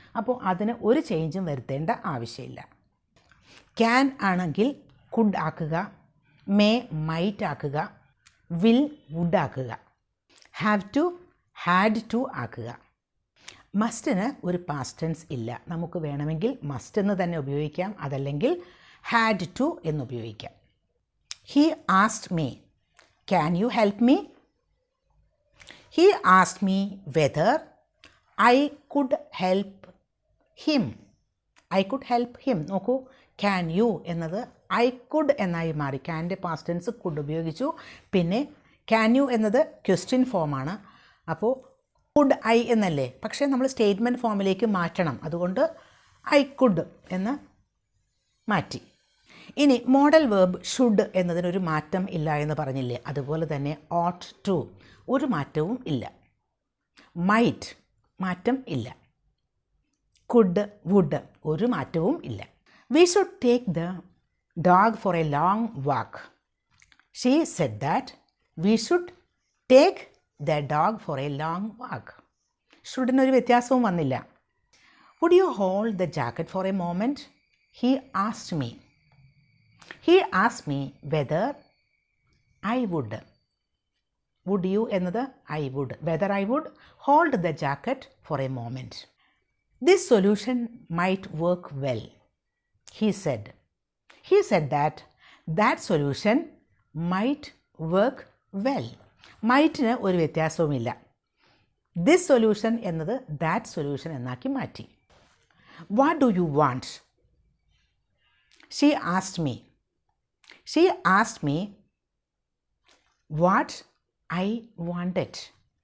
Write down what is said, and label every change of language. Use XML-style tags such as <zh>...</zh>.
<ml>അപ്പോൾ അതിന് ഒരു ചേഞ്ചും വരുത്തേണ്ട ആവശ്യമില്ല. ക്യാൻ ആണെങ്കിൽ കുഡ് ആക്കുക, മേ മൈറ്റ് ആക്കുക, വിൽ വുഡ് ആക്കുക, ഹാവ് ടു ഹാഡ് ടു ആക്കുക. മസ്റ്റിന് ഒരു പാസ്റ്റ് ടെൻസ് ഇല്ല. നമുക്ക് വേണമെങ്കിൽ മസ്റ്റ് എന്ന് തന്നെ ഉപയോഗിക്കാം, അതല്ലെങ്കിൽ had to എന്നുപയോഗിക്കാം.</ml> <en>He asked me, can you help me? He asked me whether I could help him. I could help him.</en> <ml>നോക്കൂ, can you എന്നത് I could എന്നായി മാറി. ക്യാൻ്റെ പാസ്റ്റ് ടെൻസ് could ഉപയോഗിച്ചു. പിന്നെ can you എന്നത് ക്വസ്റ്റ്യൻ ഫോമാണ്. അപ്പോൾ could I എന്നല്ലേ, പക്ഷേ നമ്മൾ സ്റ്റേറ്റ്മെൻറ്റ് ഫോമിലേക്ക് മാറ്റണം. അതുകൊണ്ട് I could എന്ന് മാറ്റി. ഇനി മോഡൽ വേർബ് ഷുഡ് എന്നതിനൊരു മാറ്റം ഇല്ല എന്ന് പറഞ്ഞില്ലേ, അതുപോലെ തന്നെ ought to ഒരു മാറ്റവും ഇല്ല. മൈറ്റ് മാറ്റം ഇല്ല. കുഡ് വുഡ് ഒരു മാറ്റവും ഇല്ല.</ml> <en>We should take the dog for a long walk. She said that we should take the dog for a long walk.</en> <ml>ഷുഡിനൊരു വ്യത്യാസവും വന്നില്ല.</ml> <en>Would you hold the jacket for a moment? He asked me. He asked me whether I would. Would you എന്നത് I would. Whether I would hold the jacket for a moment. This solution might work well, he said. He said that that solution might work well.</en> <ml>മൈറ്റിന് ഒരു വ്യത്യാസവുമില്ല. This solution എന്നത് that solution എന്നാക്കി മാറ്റി.</ml> <en>What do you want? She asked me. She asked me what I wanted.</en>